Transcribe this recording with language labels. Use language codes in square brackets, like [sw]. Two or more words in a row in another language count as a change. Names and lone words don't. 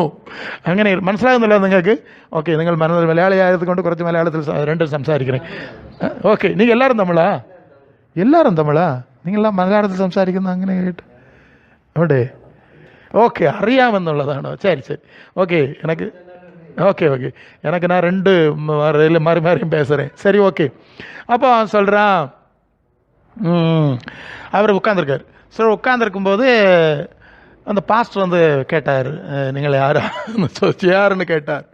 [ml] അങ്ങനെ മനസ്സിലാകുന്നില്ല നിങ്ങൾക്ക്? ഓക്കെ, നിങ്ങൾ മലയാളി ആയതുകൊണ്ട് കുറച്ച് മലയാളത്തിൽ രണ്ടും സംസാരിക്കണേ. ഓക്കെ, നിങ്ങൾ എല്ലാവരും തമിഴാ? നിങ്ങളെല്ലാം മലയാളത്തിൽ സംസാരിക്കുന്ന അങ്ങനെ കേട്ട് അവിടെ? ഓക്കെ, അറിയാമെന്നുള്ളതാണോ? ശരി. ഓക്കെ, [ta] எனக்கு நான் 2 மாறியும் பேசுகிறேன். சரி, ஓகே. அப்போ அவன் சொல்கிறான், அவர் உட்காந்துருக்கார். சரி, உட்காந்துருக்கும்போது அந்த பாஸ்டர் வந்து கேட்டார், நீங்கள் யாருன்னு கேட்டார்.